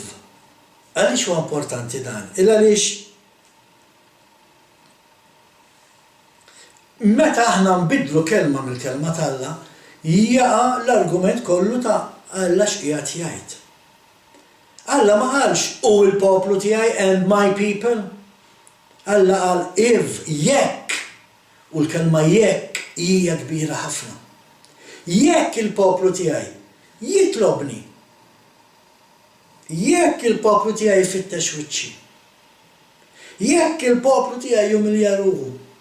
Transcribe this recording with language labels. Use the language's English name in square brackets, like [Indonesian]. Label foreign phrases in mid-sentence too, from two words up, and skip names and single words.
[Maltese] Għaliex huwa importanti dan? Għaliex meta aħna nbidlu kelma mill-kelma tal-Alla, jaqa' l-argument kollu ta' Alla x'qiegħed jgħid. Alla ma qalx u l-poplu tiegħi [English] and my people. [Maltese] Alla qal jekk, u l-kelma jekk hija kbira ħafna. Jekk il-poplu tiegħi jitlobni, jekk il-poplu tiegħi jfittex wiċċi, jekk il-poplu tiegħi jumilja ruħu.